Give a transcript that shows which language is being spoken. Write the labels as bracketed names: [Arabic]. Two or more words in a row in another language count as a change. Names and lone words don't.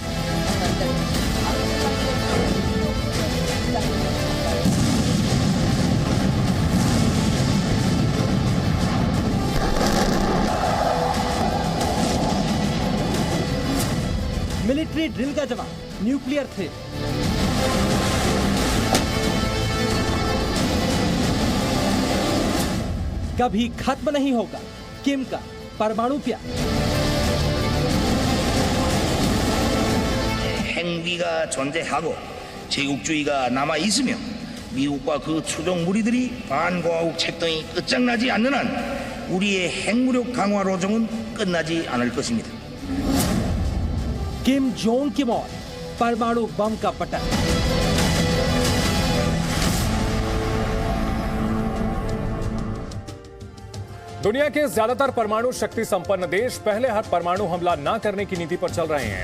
[English] military drill [Hindi] का जवाब, [English] nuclear threat. [Hindi] कभी खत्म नहीं होगा किम का परमाणु प्यार। [Korean] 행위가 존재하고 제국주의가 남아 있으며 미국과 그 추종 무리들이 반공화국 책동이 끝장나지 않는 한 우리의 핵무력 강화 로정은 끝나지 않을 것입니다. [Hindi] किम जोंग की मौत, परमाणु बम का पतन। दुनिया के ज्यादातर परमाणु शक्ति संपन्न देश पहले हर परमाणु हमला न करने की नीति पर चल रहे हैं।